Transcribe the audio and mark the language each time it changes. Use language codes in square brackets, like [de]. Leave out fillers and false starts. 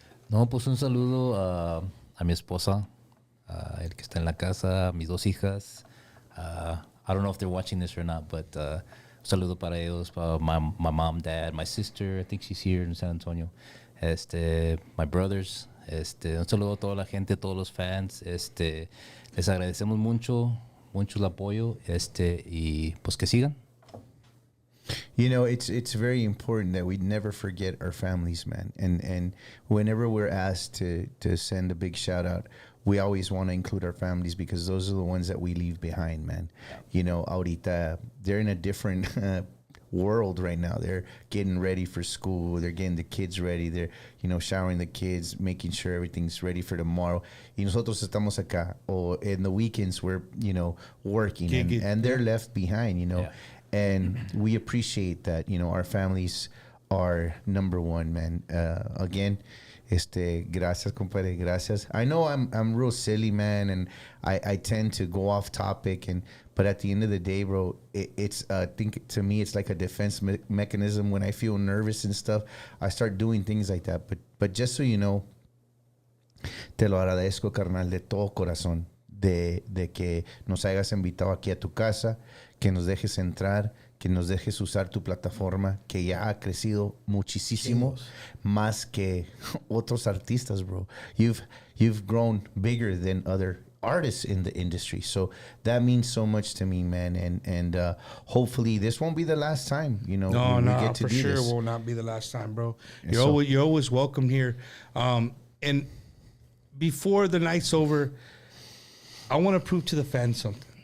[es] No, pues un saludo a mi esposa, el que está en la casa, mis dos hijas. [en] I don't know if they're watching this or not, but [es] un saludo para ellos, para [en] my mom, dad, my sister. I think she's here in San Antonio. My brothers. [es] Un saludo a toda la gente, todos los fans. Les agradecemos mucho el apoyo. Y pues que sigan. [en] It's very important that we never forget our families, man. And whenever we're asked to send a big shout out, we always want to include our families because those are the ones that we leave behind, man. Ahorita, they're in a different world right now. They're getting ready for school. They're getting the kids ready. They're, showering the kids, making sure everything's ready for tomorrow. [es] Y nosotros estamos acá. [en] Or in the weekends, we're, working. And they're left behind, Yeah. And we appreciate that, our families are number one, man. Again, [es] gracias, compadre, gracias. [en] I know I'm real silly, man, and I tend to go off topic, but at the end of the day, bro, it's I think to me it's like a defense mechanism. When I feel nervous and stuff, I start doing things like that. But just so you know, [es] te lo agradezco, carnal, de todo corazón, de que nos hayas invitado aquí a tu casa, que nos dejes entrar, que nos dejes usar tu plataforma, que ya ha crecido muchísimo, más que otros artistas, bro. [en] You've grown bigger than other artists in the industry, so that means so much to me, man. And hopefully this won't be the last time. We get to for do sure this. will not be the last time, bro. You're always welcome here. And before the night's over, I want to prove to the fans something.